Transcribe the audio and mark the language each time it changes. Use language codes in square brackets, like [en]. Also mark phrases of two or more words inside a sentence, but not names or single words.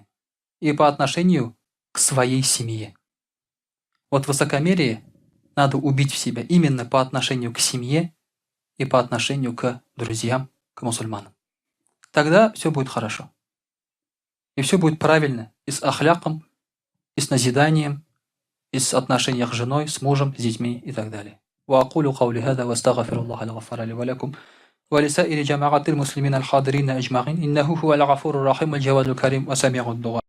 [ru] И по отношению к своей семье. Вот высокомерие надо убить в себя именно по отношению к семье и по отношению к друзьям, к мусульманам. Тогда все будет хорошо. И все будет правильно. И с ахляком, и с назиданием, и с отношениях с женой, с мужем, с детьми и так далее. [ar] وأقول قولي هذا وأستغفر الله الغفار لي ولكم ولسائر جماعة المسلمين الحاضرين أجمعين إنه هو الغفور الرحيم الجواد الكريم وسميع الدعاء.